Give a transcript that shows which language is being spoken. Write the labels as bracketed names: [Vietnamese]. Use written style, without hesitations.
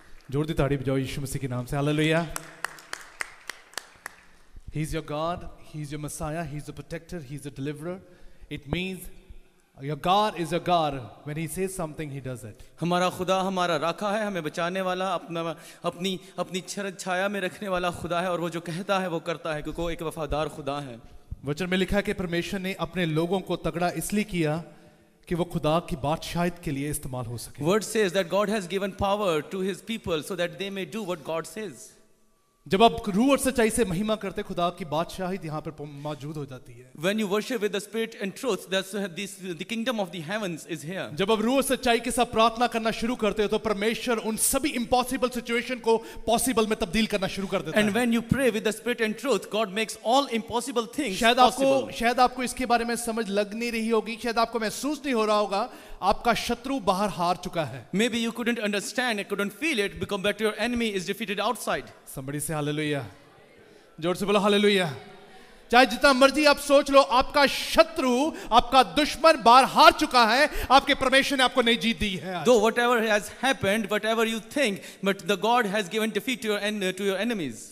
[Hindi] जोर दी ताड़ी बजाओ यीशु मसीह के नाम से, hallelujah. [English] He's your God, He's your Messiah, He's the protector, He's the deliverer. It means your God is your God. When He says something, He does it. [Hindi] हमारा खुदा हमारा राखा है, हमें बचाने वाला, अपनी छाया में रखने वाला खुदा है, और वो जो कहता है वो करता है, क्योंकि वो एक वफादार खुदा है। वचन में लिखा है कि परमेश्वर ने अपने लोगों को तगड़ा इसलिए किया कि वो खुदा की बादशाहत के लिए इस्तेमाल हो सके। [English] Word says that God has given power to His people so that they may do what God says. [Hindi] जब आप रूह और सच्चाई से महिमा करते, खुदा की बादशाहत यहाँ पर मौजूद हो जाती है। [English] When you worship with the spirit and truth, the kingdom of the heavens is here. [Hindi] जब आप रूह और सच्चाई के साथ प्रार्थना करना शुरू करते हो तो परमेश्वर उन सभी इम्पॉसिबल सिचुएशन को पॉसिबल में तब्दील करना शुरू कर देता है। [English] And when you pray with the spirit and truth, God makes all impossible things possible. [Hindi] शायद आपको इसके बारे में समझ लग नहीं रही होगी, शायद आपको महसूस नहीं हो रहा होगा, आपका शत्रु बाहर हार चुका है। [English] Maybe you couldn't understand, you couldn't feel it, because but your enemy is defeated outside. Somebody say hallelujah. [Hindi] जोर से बोलो हालेलुया। चाहे जितना मर्जी आप सोच लो, आपका शत्रु, आपका दुश्मन बाहर हार चुका है, आपके परमेश्वर ने आपको नई जीत दी है। [English] Though whatever has happened, whatever you think, but the God has given defeat to your enemies.